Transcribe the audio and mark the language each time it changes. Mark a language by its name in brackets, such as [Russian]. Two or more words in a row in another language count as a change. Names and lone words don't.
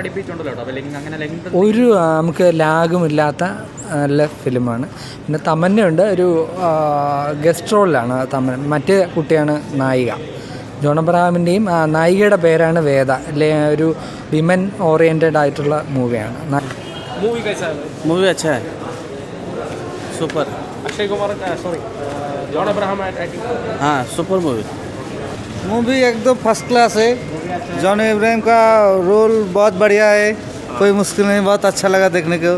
[Malayalam] ഒരു നമുക്ക് ലാഗുമില്ലാത്ത നല്ല ഫിലിമാണ്. പിന്നെ തമന്നയുണ്ട്, ഒരു ഗസ്റ്റ് റോളിലാണ് തമന്ന. മറ്റേ കുട്ടിയാണ് നായിക. ജോൺ അബ്രഹാമിൻ്റെയും നായികയുടെ പേരാണ് വേദ. ഒരു [English] women oriented [Malayalam] ആയിട്ടുള്ള മൂവിയാണ്. [Hindi] मूवी अच्छा है, सुपर। अक्षय कुमार सॉरी जॉन अब्राहम एक्टिंग। हाँ सुपर मूवी एकदम [English] first class [Hindi] है। जॉन इब्राहिम का रोल बहुत बढ़िया है, कोई मुश्किल नहीं, बहुत अच्छा लगा देखने को।